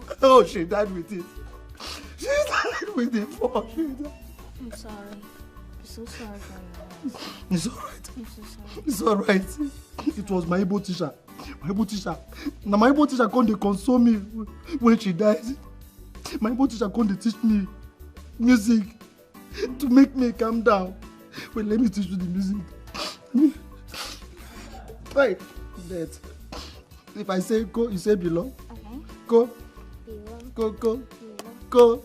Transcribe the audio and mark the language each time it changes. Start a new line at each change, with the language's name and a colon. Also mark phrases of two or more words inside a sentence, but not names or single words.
English: Oh, she died with it. She died with it. 4. She died. I'm sorry. I'm so sorry for your loss. It's alright. I'm so sorry. It's alright. It was my Igbo teacher. My Igbo teacher. Now my Igbo teacher come to console me when she died. My Igbo teacher come to teach me music to make me calm down. Wait, let me teach you the music. Right. That. If I say go, you say below. Okay. Go. Below. Go, go. Below.